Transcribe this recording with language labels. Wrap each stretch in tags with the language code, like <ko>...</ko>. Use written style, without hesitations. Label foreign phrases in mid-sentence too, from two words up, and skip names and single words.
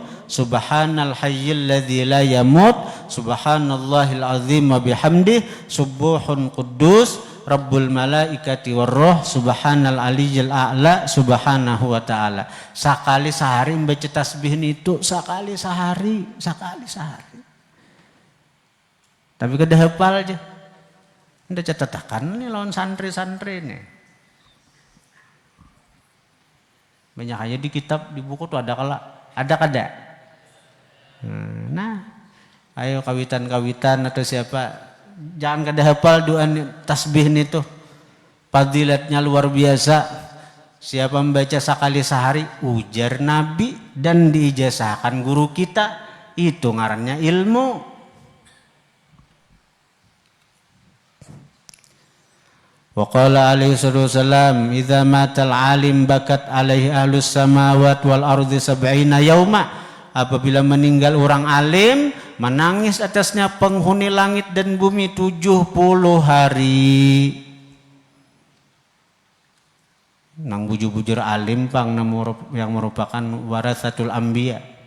<ar>سبحان الحي الذي لا يموت سبحان الله العظيم وبحمده سبوح قدوس رب الملائكة والروح سبحان العلي الأعلى سبحانه وتعالى.</ar> <bjn>Sekali sehari membaca tasbih itu, sekali sehari. Tapi kada hafal aja. Nda catatakan nih lawan santri-santri nih. Banyak aja di kitab, di buku tuh ada kada. Nah, ayo kawitan-kawitan atau siapa, jangan kada hafal doa tasbih itu. Fadilatnya luar biasa. Siapa membaca sekali sehari, ujar Nabi dan diijazahkan guru kita, itu ngarannya ilmu.</bjn> <ar>وقال عليه وسلم إذا مات العالم بكت عليه أهل السماوات والأرض سبعين يوما.</ar> <id>Apabila meninggal orang alim, menangis atasnya penghuni langit dan bumi 70 hari.</id> <bjn>Nang bujur-bujur alim pang yang merupakan</bjn> <ar>ورثة الأنبياء.</ar>